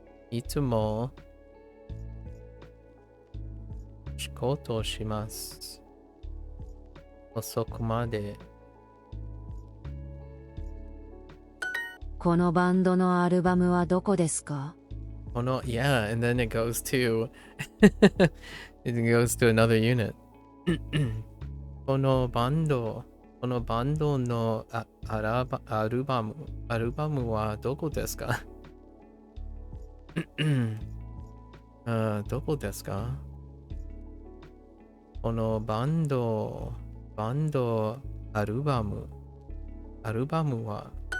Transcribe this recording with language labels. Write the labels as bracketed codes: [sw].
[ja] いつも仕事します。遅くまで。このバンドのアルバムはどこですか？ [en] Yeah, and then it goes to another unit. [ja] このバンドのアルバムはどこですか？どこですか？このバンドアルバムは